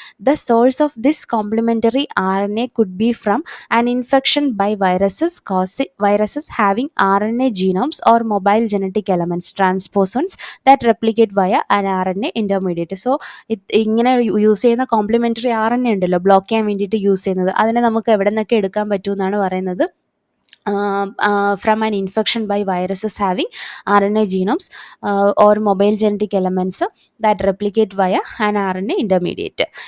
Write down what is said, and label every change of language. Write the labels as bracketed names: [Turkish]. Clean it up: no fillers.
[English] The source of this complementary RNA could be from an infection by viruses causing viruses having RNA genomes or mobile genetic elements, transposons that replicate via an RNA intermediate. [Malayalam] So ഇങ്ങനെ use ചെയ്യുന്ന complimentary RNA ഉണ്ടല്ലോ block ചെയ്യാൻ വേണ്ടിയിട്ട് use ചെയ്യുന്നത്, അതിനെ നമുക്ക് എവിടെ നിന്നൊക്കെ എടുക്കാൻ പറ്റുമെന്നാണ് പറയുന്നത്. [English] From an infection by viruses having RNA genomes or mobile genetic elements that replicate via an RNA intermediate.